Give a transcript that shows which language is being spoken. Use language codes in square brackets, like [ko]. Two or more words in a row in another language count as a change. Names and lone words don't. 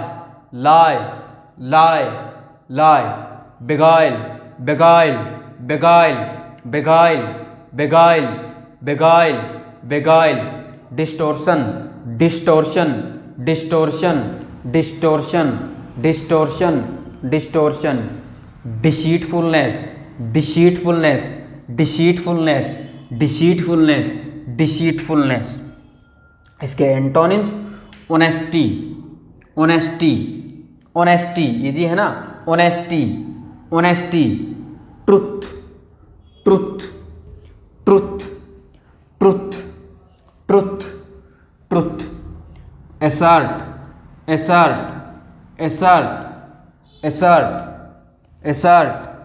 [en] lie, lie, lie, beguile, beguile, beguile, beguile, beguile, beguile, beguile, distortion, distortion, distortion, distortion, distortion, distortion, deceitfulness, deceitfulness, deceitfulness, deceitfulness, deceitfulness. इसके antonyms honesty, honesty, honesty, easy [hi] है ना, [en] honesty, honesty, truth, truth, truth, truth, truth, truth, assert, assert, assert, assert, assert,